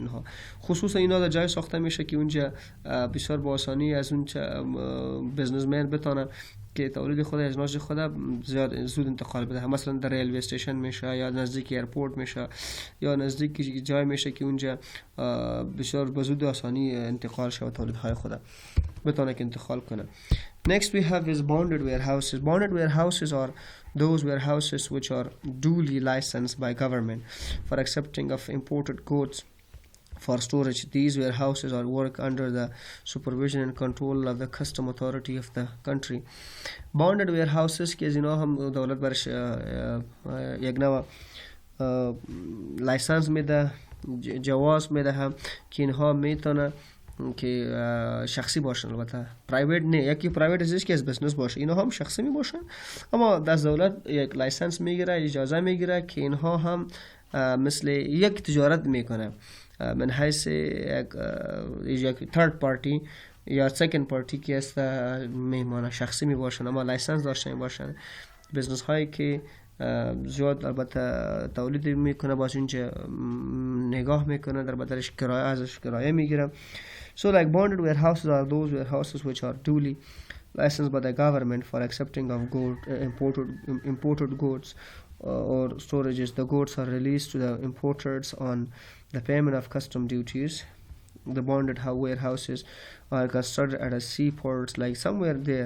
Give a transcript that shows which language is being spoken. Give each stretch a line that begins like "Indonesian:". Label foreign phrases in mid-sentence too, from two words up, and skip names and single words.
Persian: اینها خصوصا اینا در جای ساخته میشه که اونجا بسیار با آسانی از اون بزنسمن بتونه که تولید خود اجناس خود زیاد زود انتقال بده. مثلا در ریلوی استیشن میشه یا نزدیک ایرپورت میشه یا نزدیک جای میشه که اونجا بسیار به زود آسانی انتقال شه و تولیدهای خود بتونه که انتقال کنه.
English: Next we have is bonded warehouses. Bonded warehouses are those warehouses which are duly licensed by government for accepting of imported goods for storage. These warehouses are work under the supervision and control of the custom authority of the country. Bonded warehouses
Persian: که از اینا هم دولت برش یک نوع لایسنس میده، جواز میده هم که اینها میتونه که شخصی باشن، البته پرایوت نه. یکی پرایوت ازش که از بزنس باشه، اینا هم شخصی می باشن اما از دولت یک لایسنس میگیره، اجازه میگیره که اینها هم مثل یک تجارت میکنه من حیث یک
English: third party
Persian: یا
English: second party
Persian: که است میمانه، شخصی می باشن اما لایسنس داشته می باشن. بزنس هایی که زیاد البته تولید میکنه باز اینجا نگاه میکنه، در بدلش کرایه ازش کرایه میگیره.
English: So like bonded warehouses are those warehouses which are duly licensed by the government for accepting of imported goods or storages. The goods are released to the importers on the payment of custom duties. The bonded warehouses are constructed at a seaport, like somewhere there.